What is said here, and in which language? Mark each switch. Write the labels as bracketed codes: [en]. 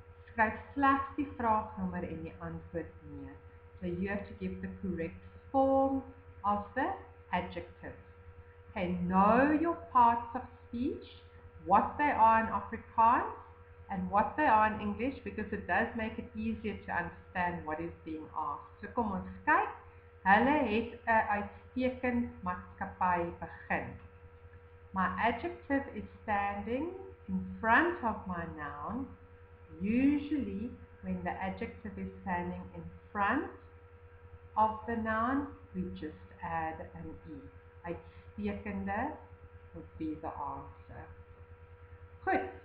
[af] Skryf slegs die vraagnommer en die antwoord neer. [en] So you have to give the correct form of the adjectives. Okay, know your parts of speech, what they are in Afrikaans and what they are in English, because it does make it easier to understand what is being asked. [af] So kom ons kyk. Hulle het 'n uitstekend maatskappy begin. [en] My adjective is standing in front of my noun. Usually, when the adjective is standing in front, of the noun, we just add an E. Uitstekende would be the answer. Good.